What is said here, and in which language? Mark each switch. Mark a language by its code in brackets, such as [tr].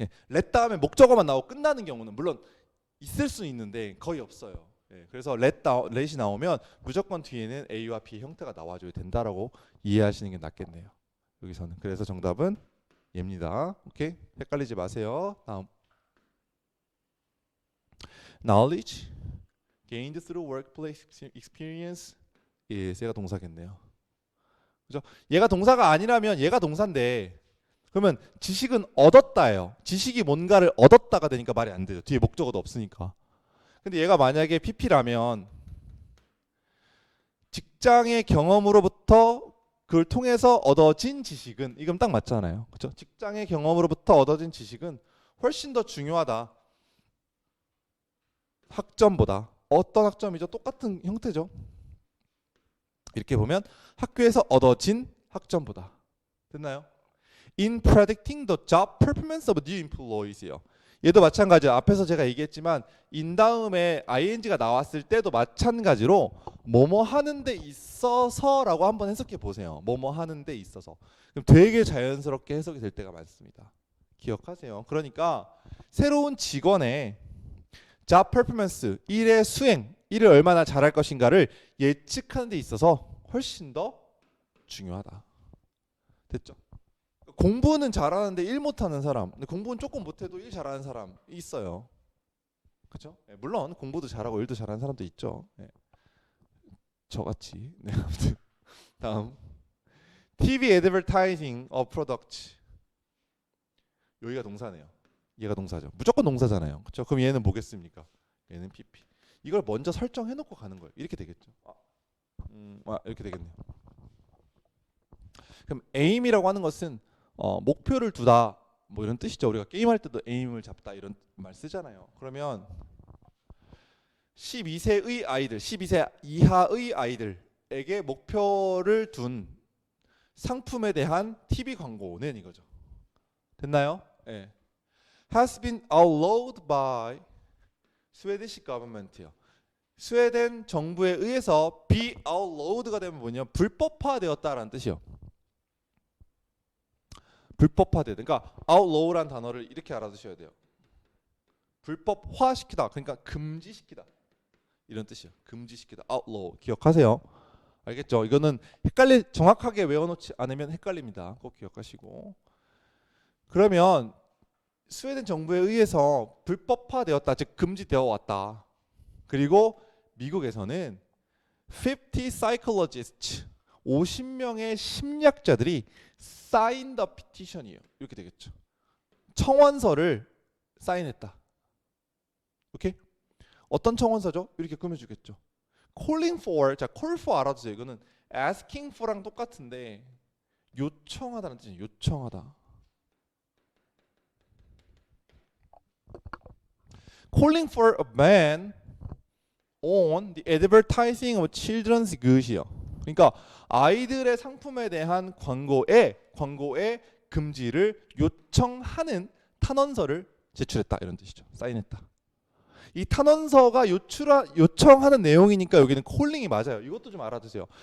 [ko] let 다음에 목적어만 나오고 끝나는 경우는 물론 있을 수 있는데 거의 없어요. 그래서 let이 나오면 무조건 뒤에는 A와 B의 형태가 나와줘야 된다라고 이해하시는 게 낫겠네요. 여기서는. 그래서 정답은 얘입니다. 오케이? 헷갈리지 마세요. 다음. [en] Knowledge gained through workplace experience is [ko] 얘가 동사겠네요. 그죠? 얘가 동사가 아니라면 얘가 동사인데 그러면 지식은 얻었다예요. 지식이 뭔가를 얻었다가 되니까 말이 안 되죠. 뒤에 목적어도 없으니까. 근데 얘가 만약에 PP라면 직장의 경험으로부터 그걸 통해서 얻어진 지식은 이건 딱 맞잖아요. 그렇죠? 직장의 경험으로부터 얻어진 지식은 훨씬 더 중요하다. 학점보다. 어떤 학점이죠? 똑같은 형태죠. 이렇게 보면 학교에서 얻어진 학점보다. 됐나요? [en] In predicting the job performance of new employees요. [ko] 얘도 마찬가지예요. 앞에서 제가 얘기했지만 in 다음에 ing가 나왔을 때도 마찬가지로 뭐뭐 하는 데 있어서라고 한번 해석해 보세요. 뭐뭐 하는 데 있어서. 그럼 되게 자연스럽게 해석이 될 때가 많습니다. 기억하세요. 그러니까 새로운 직원의 job performance, 일의 수행, 일을 얼마나 잘할 것인가를 예측하는 데 있어서 훨씬 더 중요하다. 됐죠? 공부는 잘하는데 일 못하는 사람, 근데 공부는 조금 못해도 일 잘하는 사람 있어요. 그렇죠? 물론 공부도 잘하고 일도 잘하는 사람도 있죠. 저같이. 네, 아무튼 다음 [en] TV advertising of product. [ko] 여기가 동사네요. 얘가 동사죠. 무조건 동사잖아요. 그렇죠? 그럼 얘는 뭐겠습니까? 얘는 PP. 이걸 먼저 설정해 놓고 가는 거예요. 이렇게 되겠죠. 이렇게 되겠네요. 그럼 aim이라고 하는 것은 목표를 두다 뭐 이런 뜻이죠. 우리가 게임할 때도 aim을 잡다 이런 말 쓰잖아요. 그러면 12세의 아이들, 12세 이하의 아이들에게 목표를 둔 상품에 대한 TV 광고는 이거죠. 됐나요? 예. [en] Has been allowed by Swedish government요. [ko] 스웨덴 정부에 의해서 be allowed가 되면 뭐냐? 불법화되었다라는 뜻이요. 불법화되. 그러니까 outlaw란 단어를 이렇게 알아두셔야 돼요. 불법화시키다. 그러니까 금지시키다. 이런 뜻이요. 금지시키다. outlaw. 기억하세요. 알겠죠? 이거는 정확하게 외워놓지 않으면 헷갈립니다. 꼭 기억하시고. 그러면 스웨덴 정부에 의해서 불법화되었다. 즉 금지되어 왔다. 그리고 미국에서는 50 [en] psychologists [ko] 50명의 심리학자들이 [en] sign the petition [ko] 이에요. 이렇게 되겠죠. 청원서를 사인했다. 오케이? 어떤 청원서죠? 이렇게 꾸며주겠죠. [en] calling for, [ko] 자 [en] call for [ko] 알아두세요. 이거는 asking for랑 똑같은데 요청하다는 뜻이에요. 요청하다. [en] calling for a ban on the advertising of children's good이요. [ko] 그러니까 아이들의 상품에 대한 광고의 금지를 요청하는 탄원서를 제출했다 이런 뜻이죠. 사인했다. 이 탄원서가 요청하는 내용이니까 여기는 calling이 맞아요. 이것도 좀 알아두세요.